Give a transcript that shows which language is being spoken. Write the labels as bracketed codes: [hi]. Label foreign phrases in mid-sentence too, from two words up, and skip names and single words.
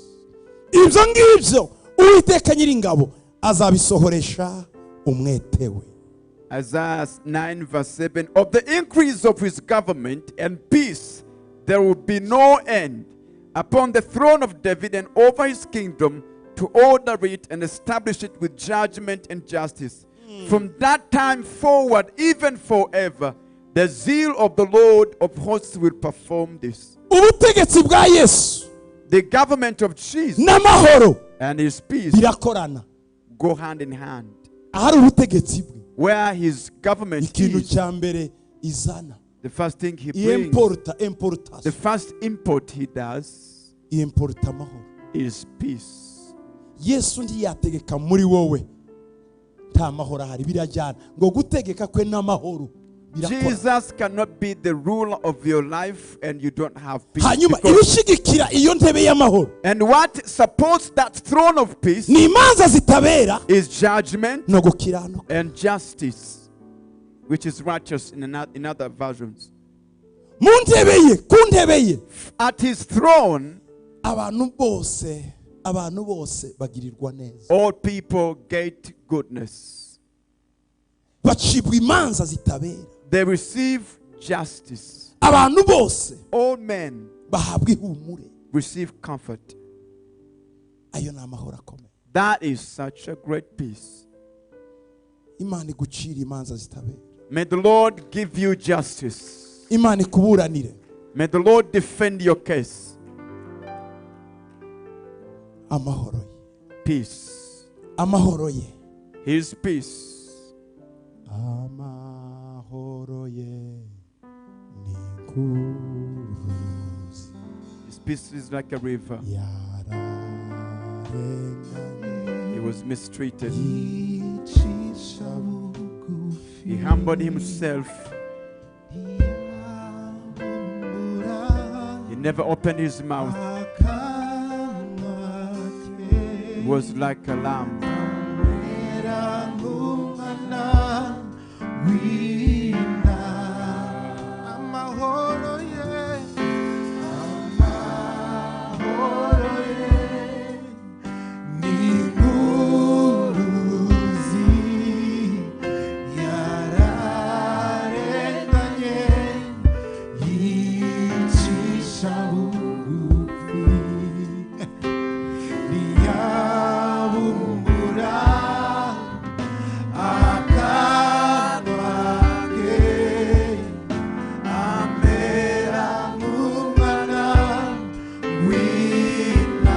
[rw] Ibyo ngibyo Uwiteka Nyiringabo azabisohoresha umwete we. [en] Isaiah 9 verse 7, of the increase of his government and peace there will be no end upon the throne of David and over his kingdom, to order it and establish it with judgment and justice. From that time forward, even forever, the zeal of the Lord of hosts will perform this. [rw] Ubutegetsi bwa Yesu [en] The government of Jesus [rw] n'amahoro [en] and his peace [rw] birakorana. [en] go hand in hand. [rw] Ahari ubutegetsi bwe, [en] Where his government [rw] ikintu [en] is, [rw] cya mbere izana, [en] the first thing he brings, importation, the first import he does [rw] importa amahoro. [en] is peace. [rw] Yesu ntiyategeka muri wowe nta mahoro ahari, birajyana ngo gutegeka kwe n'amahoro birakora. [en] Jesus cannot be the ruler of your life and you don't have peace. [rw] Hanyuma [en] Because- [rw] ibishigikira iyo ntebe y'amahoro [en] and what supports that throne of peace [rw] ni imanza zitabera [en] is judgment [rw] no gukiranuka. [en] and justice, which is righteous in other versions. [rw] Mu ntebe ye, ku ntebe ye, [en] At his throne, [rw] abantu bose bagirirwa neza, [en] all people get goodness. [rw] bacibwa imanza zitabera, [en] They receive justice. [rw] abantu bose [en] All men [rw] bahabwa ihumure. [en] receive comfort. [rw] Ayo ni amahoro akomeye. [en] That is such a great peace. [rw] Imana igucira imanza zitabera, [en] May the Lord give you justice. [rw] Imana ikuburanire. [en] May the Lord defend your case. [rw] Amahoro ye, [en] Peace. [rw] amahoro ye, [en] His peace. [rw] amahoro ye ni nk'uruzi [en] His peace is like a river. [rw] yararenganye [en] He was mistreated. [rw] yicisha bugufi [en] He humbled himself. [rw] ntiyabura [en] He never opened his mouth. [rw] akanwa ke [en] He was like a lamb. [rw] amera nk'umwana w'intama. Amahoro ye, amahoro ye ni nk'uruzi yararenganye yicisha bugufi ntiyabumbura akanwa ke amera nk'umwana w'intama.